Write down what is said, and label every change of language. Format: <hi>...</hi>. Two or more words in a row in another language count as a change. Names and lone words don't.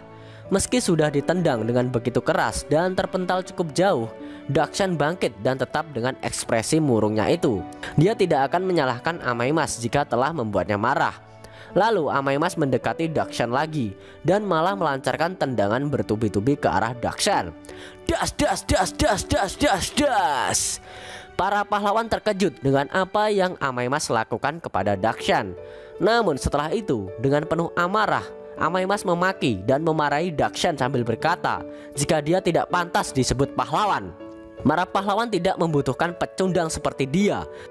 <id>Meski sudah ditendang dengan begitu keras dan terpental cukup jauh, Dakshan bangkit dan tetap dengan ekspresi murungnya itu. Dia tidak akan menyalahkan Amaimas jika telah membuatnya marah. Lalu Amaimas mendekati Dakshan lagi dan malah melancarkan tendangan bertubi-tubi ke arah Dakshan. Das das das das das das das. Para pahlawan terkejut dengan apa yang Amaimas lakukan kepada Dakshan. Namun setelah itu dengan penuh amarah, Amaimas memaki dan memarahi Dakshan sambil berkata jika dia tidak pantas disebut pahlawan. Para pahlawan tidak membutuhkan pecundang seperti dia.</id>